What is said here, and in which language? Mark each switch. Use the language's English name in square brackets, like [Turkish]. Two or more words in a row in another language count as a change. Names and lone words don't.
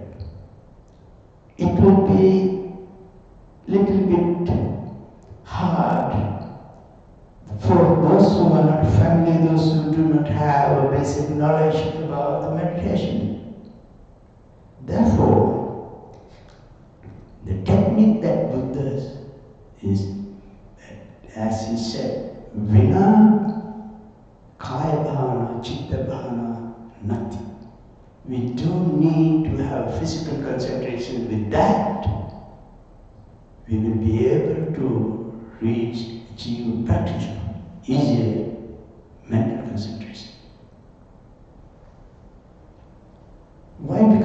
[English] It will be little bit hard for those who are not familiar, those who do not have a basic knowledge about the meditation. Therefore, the technique that Buddha is, as he said, [Pali] Vina kaya bhavana, chitta bhavana, nati. [English] We do need to have physical concentration. With that, we will be able to achieve practical, easier mental concentration. Why?